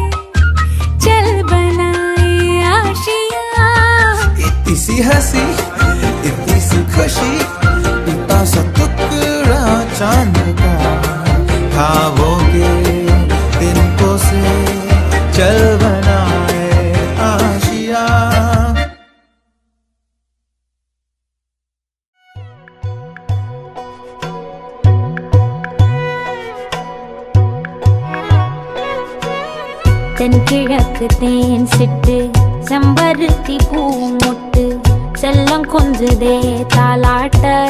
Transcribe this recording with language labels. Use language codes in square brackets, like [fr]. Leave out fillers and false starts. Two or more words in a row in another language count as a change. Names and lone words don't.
[hi] इतनी सी हंसी इतनी सी खुशी इतना सा टुकड़ा चांद का ख्वाबों के तिनकों से चल बनाए आशिया [ta] தென்கிழக்கு தேன் சிட்டு செம்பருத்தி பூ முட்டு செல்லம் கொஞ்சுதே தாலாட்ட